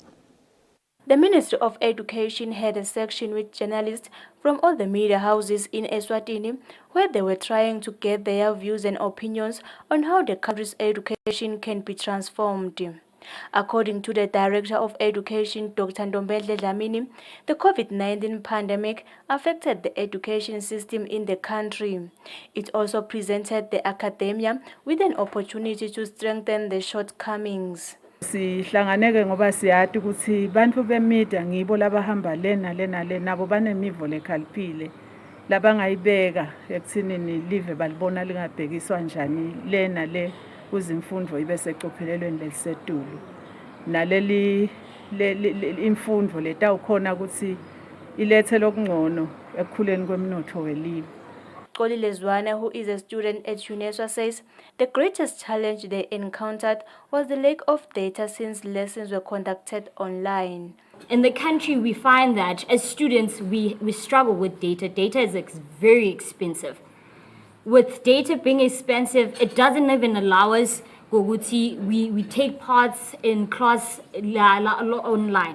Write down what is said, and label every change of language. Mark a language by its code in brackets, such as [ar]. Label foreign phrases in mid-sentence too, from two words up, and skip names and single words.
[en] The Ministry of Education had a section with journalists from all the media houses in Eswatini where they were trying to get their views and opinions on how the country's education can be transformed. According to the Director of Education, Dr. Ndombele Dlamini, the COVID-19 pandemic affected the education system in the country. It also presented the academia with an opportunity to strengthen the shortcomings. [ss] Sihlanganeke ngoba siyathi ukuthi bantu bemedia ngibo labahamba lena nabo banemivo lekhaliphile labangayibeka ekuthinini live balibona lingabhekiswa njani lena le kuzimfundo ibe secophelelweni lelisetulu naleli imfundo letawukhona ukuthi ilethe lokungcono ekukhuleni kwemnotho welizwe. [en] Xolile Zwane, who is a student at UNESWA, says the greatest challenge they encountered was the lack of data since lessons were conducted online. In the country, we find that as students, we struggle with data. Data is very expensive. With data being expensive, it doesn't even allow us, we take parts in class online.